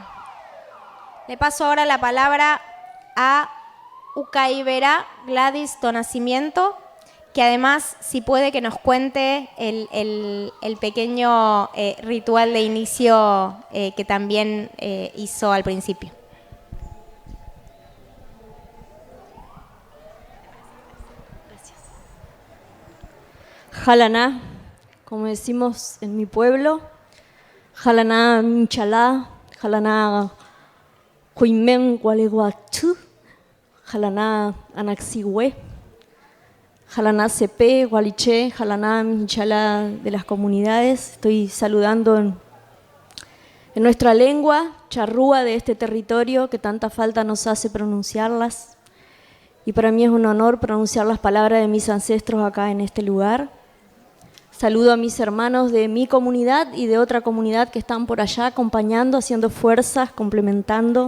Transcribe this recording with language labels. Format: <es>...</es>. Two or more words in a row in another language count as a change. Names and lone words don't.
<es>Le paso ahora la palabra a Ucaibera Gladys Donacimiento, que además, si puede, que nos cuente el pequeño ritual de inicio que también hizo al principio. Gracias. Jalaná, como decimos en mi pueblo, Jalaná Minchalá, Jalaná Huimen Gualeguatú, Jalaná Anaxigüe, Jalaná CP, Gualiche, Jalaná Minchalá de las comunidades. Estoy saludando en en nuestra lengua charrúa de este territorio que tanta falta nos hace pronunciarlas. Y para mí es un honor pronunciar las palabras de mis ancestros acá en este lugar. Saludo a mis hermanos de mi comunidad y de otra comunidad que están por allá acompañando, haciendo fuerzas, complementando.</es>